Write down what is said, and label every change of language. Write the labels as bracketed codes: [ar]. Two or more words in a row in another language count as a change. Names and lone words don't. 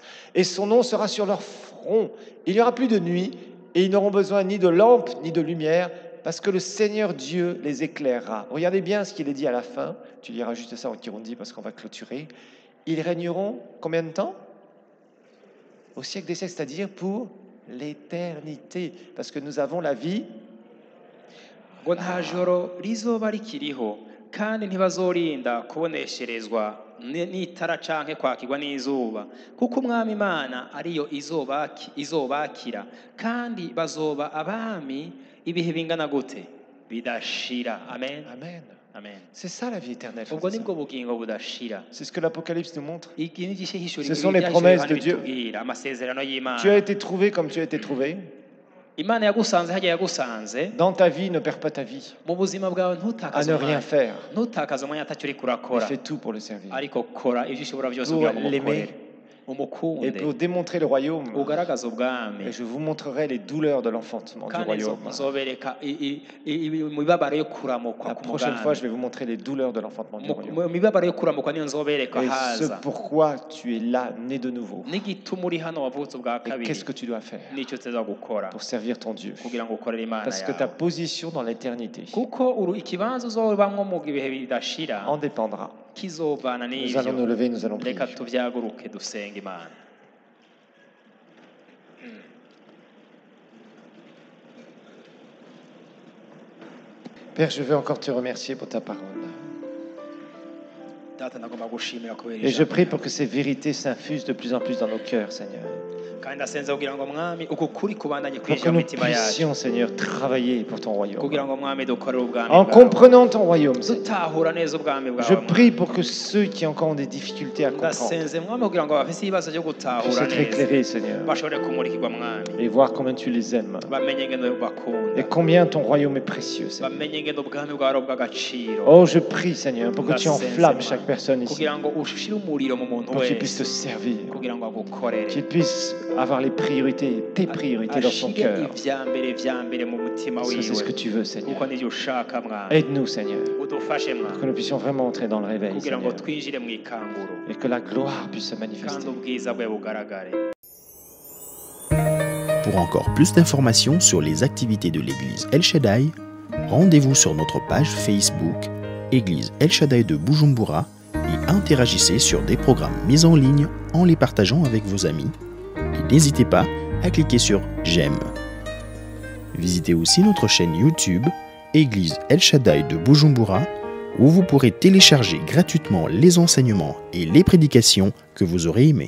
[fr] Et son nom sera sur leur front. Il n'y aura plus de nuit, et ils n'auront besoin ni de lampe, ni de lumière, parce que le Seigneur Dieu les éclairera. Regardez bien ce qu'il est dit à la fin. Tu liras juste ça en Kirundi parce qu'on va clôturer. Ils régneront combien de temps? Au siècle des siècles, c'est-à-dire pour l'éternité, parce que nous avons la vie. [rn] ngo nta joro rizoba rikiriho kandi ntibazorinda kubonesherezwa n'itara canke kwakirwa n'izuba, kuko umwami Imana ariyo izobakira, kandi bazoba abami ibihe bingana gute? Bidashira. Amen. Amen. Amen. [fr] C'est ça la vie éternelle. [rn] ubwo nibwo bugingo budashira. [fr] C'est ce que l'Apocalypse nous montre. Ce sont les promesses de Dieu. [rn] amasezerano y'Imana. [fr] Tu as été trouvé comme tu as été trouvé. [rn] Imana yagusanze hajya yagusanze. [fr] Dans ta vie, ne perds pas ta vie. [rn] mu buzima bwawe [fr] À [rn] ntutakaze [fr] ne rien faire. [rn] ntutakaze umwanya atacyo uri [fr] Mais [rn] kurakora, [fr] fais tout pour le servir. [rn] ariko kora ibyo ushobora byose [fr] Pour [rn] kugira ngo [fr] l'aimer. [rn] umukorere, [fr] et [rn] umukunde [fr] pour démontrer le royaume. [rn] ugaragaze ubwami [fr] Et je vous montrerai les douleurs de l'enfantement du [rn] kandi [fr] royaume. [rn] nzobereka imibabaro yo kuramukwa [fr] La [rn] ku [fr] prochaine fois, je [rn] mugambi [fr] vais vous montrer les douleurs de l'enfantement du royaume. [rn] mu mibabaro yo kuramukwa niyo nzobereka [fr] Et ce [rn] haza [fr] pourquoi tu es là, né de nouveau. [rn] n'igituma uri hano wavutse ubwa [fr] Et [rn] kabiri [fr] qu'est-ce que tu dois faire [rn] nicyo tuza gukora [fr] pour servir ton Dieu? [rn] kugira ngo ukorere imana [fr] Parce que ta [rn] yawe [fr] position dans l'éternité [rn] kuko ikibanza uzobamwo mu bihe bidashira [fr] en dépendra. [rn] kizovana [fr] Nous allons nous [rn] n'ivyo [fr] lever, nous allons prier. [rn] reka tuvyaguruke dusenga imana [fr] Père, je veux encore te remercier pour ta parole. [rn] data ndagomba gushimira kubera [fr] Et je [rn] ijambo [fr] prie pour que ces vérités s'infusent de plus en plus dans nos cœurs, Seigneur. [rn] kandi ndasenze kugira ngo mwami uku kuri kubandanye [fr] Pour que [rn] kwinjira mu [fr] nous [rn] mitima yacu [fr] puissions, Seigneur, travailler pour ton [rn] kugira [fr] royaume. [rn] ngo mwami dukorere ubwami [fr] En [rn] bwawe [fr] comprenant ton royaume, Seigneur. [rn] dutahura neza ubwami [fr] Je [rn] bwawe [fr] prie pour que ceux qui encore ont des difficultés à comprendre [rn] ndasenze mwami kugira ngo abafise ibibazo byo [fr] puissent [rn] gutahura [fr] être [rn] neza [fr] éclairés, Seigneur, [rn] bashobore kumurikirwa mwami [fr] et voir combien tu les aimes [rn] bamenye ingendo [fr] et [rn] bakunda [fr] combien ton royaume est précieux, Seigneur. [rn] bamenye ingendo ubwami bwawe ari ubw'agaciro [fr] Oh, je prie, Seigneur, pour que tu [rn] Ndasenze, [fr] enflammes [rn] Mwami, [fr] chaque personne ici, [rn] kugira ngo ushire umuriro mu muntu [fr] pour qu'il puisse te [rn] wese [fr] servir, [rn] kugira ngo agukorere [fr] qu'il puisse avoir les priorités, tes priorités dans son [rn] ashire [fr] cœur. [rn] ivya mbere mu mutima [fr] Parce que c'est ce que [rn] wiwe [fr] tu veux, Seigneur. [rn] kuko nivyo ushaka mwami [fr] Aide-nous, Seigneur, [rn] udufashe [fr] pour [rn] mwami [fr] que nous puissions vraiment entrer dans le réveil, [rn] kugira ngo [fr] Seigneur, [rn] twinjire mu ikanguro [fr] et que la gloire puisse se [rn] kandi [fr] manifester. [rn] ubwiza bwe bugaragare. [fr] Pour encore plus d'informations sur les activités de l'église El Shaddai, rendez-vous sur notre page Facebook Église El Shaddai de Bujumbura et interagissez sur des programmes mis en ligne en les partageant avec vos amis. Et n'hésitez pas à cliquer sur J'aime. Visitez aussi notre chaîne YouTube Église El Shaddai de Bujumbura où vous pourrez télécharger gratuitement les enseignements et les prédications que vous aurez aimés.